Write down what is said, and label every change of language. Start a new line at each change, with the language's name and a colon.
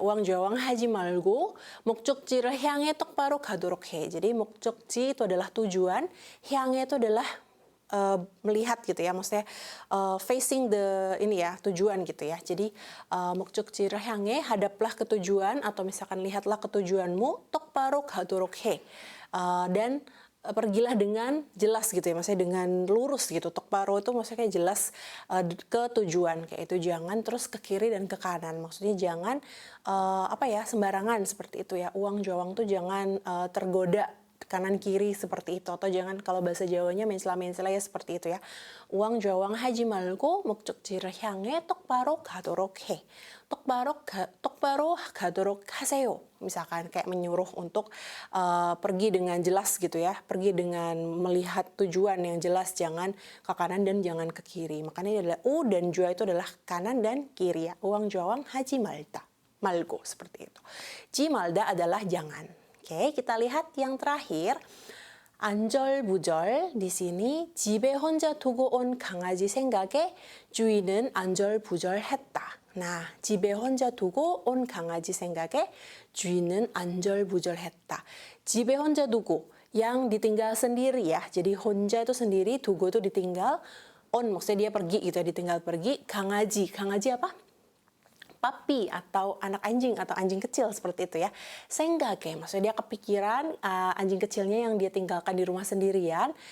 Korean: 우왕 좌왕하지 말고 목적지를 향해 똑바로 가도록 해.
Indonesian: Jadi 목적지 itu adalah tujuan, 향해 itu adalah melihat gitu ya, maksudnya facing the ini ya, tujuan gitu ya. Jadi
Korean: 목적지를 향해,
Indonesian: hadaplah ke tujuan atau misalkan lihatlah ke tujuanmu,
Korean: 똑바로 가도록 해.
Indonesian: Dan pergilah dengan jelas gitu ya, maksudnya dengan lurus gitu. 똑바로 itu maksudnya kayak jelas ke tujuan kayak itu, jangan terus ke kiri dan ke kanan. Maksudnya jangan sembarangan seperti itu ya.
Korean: 우왕 좌왕
Indonesian: tuh jangan tergoda kanan kiri seperti itu, atau jangan kalau bahasa Jawanya mensela-mensela ya seperti itu ya.
Korean: 우왕 좌왕 하지 말고 목적지를 향해 똑바로 가도록 해. 똑바로 가도록 하세요.
Indonesian: Misalkan kayak menyuruh untuk pergi dengan jelas gitu ya, pergi dengan melihat tujuan yang jelas, jangan ke kanan dan jangan ke kiri. Makanya ini adalah u dan jua itu adalah kanan dan kiri ya.
Korean: 우왕 좌왕 하지 말고
Indonesian: seperti itu.
Korean: 지 말다
Indonesian: adalah jangan. Oke, kita lihat yang terakhir.
Korean: 안절부절
Indonesian: di sini
Korean: 집에 혼자 두고 온 강아지 생각에 주인은 안절부절했다. Nah, 집에 혼자 두고 온 강아지 생각에 주인은 안절부절했다. 집에 혼자 두고
Indonesian: yang ditinggal sendiri ya. Jadi 혼자 itu sendiri, 두고 itu ditinggal, on maksudnya dia pergi gitu ya, ditinggal pergi. 강아지 apa? Papi atau anak anjing atau anjing kecil seperti itu ya. 생각에 maksudnya dia kepikiran anjing kecilnya yang dia tinggalkan di rumah sendirian.